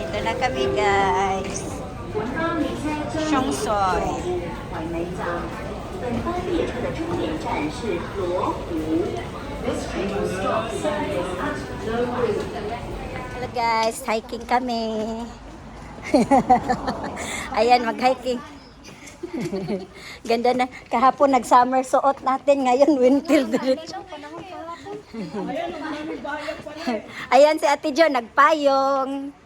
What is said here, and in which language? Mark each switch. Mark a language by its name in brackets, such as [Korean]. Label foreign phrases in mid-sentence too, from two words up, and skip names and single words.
[Filipino] na kami guys. Songsoy. [Chinese] 本班列车的终点站是罗湖。 [English] This train will stop service at Lowu. Hello guys, [Filipino] hiking kami. Ayan, mag-hiking. Ganda na. Kahapon nag-summer suot natin. Ngayon, winter diretso. Ayan si Ate Jo, nagpayong.